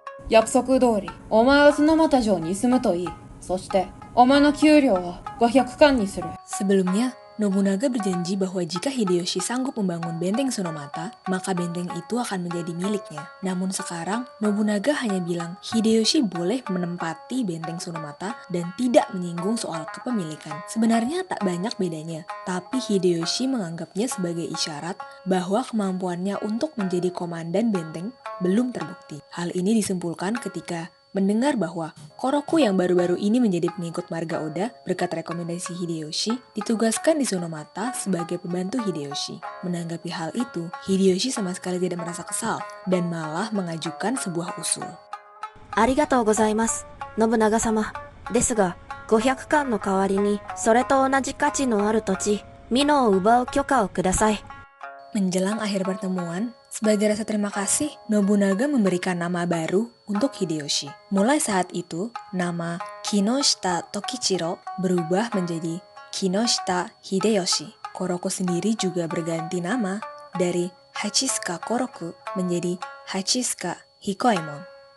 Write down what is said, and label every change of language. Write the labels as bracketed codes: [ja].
[ja] 約束通り、お前は角俣城に住むといい。そして、お前の給料は500貫にする。 [id] Sebelumnya, Nobunaga berjanji bahwa jika Hideyoshi sanggup membangun benteng Tsunomata, maka benteng itu akan menjadi miliknya. Namun sekarang, Nobunaga hanya bilang Hideyoshi boleh menempati benteng Tsunomata dan tidak menyinggung soal kepemilikan. Sebenarnya tak banyak bedanya, tapi Hideyoshi menganggapnya sebagai isyarat bahwa kemampuannya untuk menjadi komandan benteng belum terbukti. Hal ini disimpulkan ketika mendengar bahwa Koroku yang baru-baru ini menjadi pengikut marga Oda berkat rekomendasi Hideyoshi ditugaskan di Tsunomata sebagai pembantu Hideyoshi. Menanggapi hal itu, Hideyoshi sama sekali tidak merasa kesal dan malah mengajukan sebuah usul. [ja] ありがとうございます、信長様。ですが、500貫の代わりに、それと同じ価値のある土地、美濃を奪う許可をください。 [id] Menjelang akhir pertemuan, sebagai rasa terima kasih, Nobunaga memberikan nama baru untuk Hideyoshi. Mulai saat itu, nama Kinoshita Tokichiro berubah menjadi Kinoshita Hideyoshi. Koroku sendiri juga berganti nama dari Hachisuka Koroku menjadi Hachisuka Hikoemon.